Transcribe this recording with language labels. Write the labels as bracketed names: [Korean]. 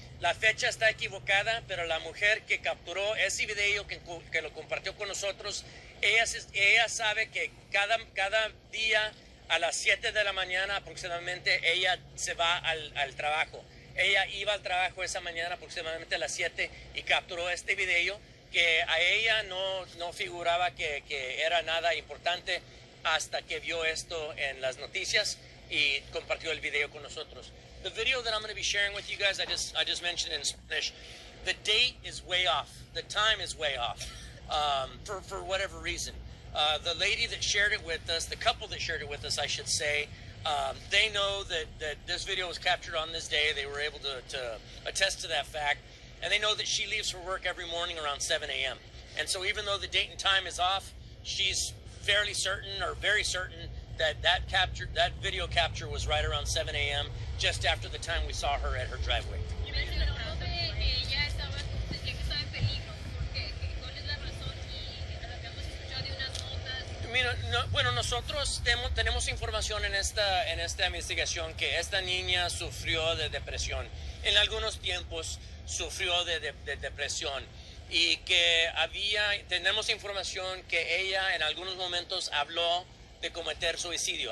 [Spanish] La fecha está equivocada, pero la mujer que capturó ese video, que lo compartió con nosotros, ella sabe que cada día a las 7 de la mañana aproximadamente ella se va al trabajo. Ella iba al trabajo esa mañana aproximadamente a las 7 y capturó este video, que a ella no figuraba que era nada importante hasta que vio esto en las noticias y compartió el video con nosotros. [English] The video that I'm going to be sharing with you guys, I just mentioned in Spanish. The date is way off. The time is way off, for whatever reason. The lady that shared it with us, the couple that shared it with us, I should say, they know that this video was captured on this day. They were able to attest to that fact. And they know that she leaves for work every morning around 7 a.m. And so even though the date and time is off, she's fairly certain, or very certain, that video capture was right around 7 a.m. just after the time we saw her at her driveway. You mentioned the [Spanish] que ella estaba, sentía que estaba en peligro, porque ¿cuál es la razón? Y habíamos escuchado de unas notas. Mira, bueno, nosotros tenemos información en esta investigación que esta niña sufrió de depresión. En algunos tiempos sufrió de depresión y que tenemos información que ella en algunos momentos habló de cometer suicidio.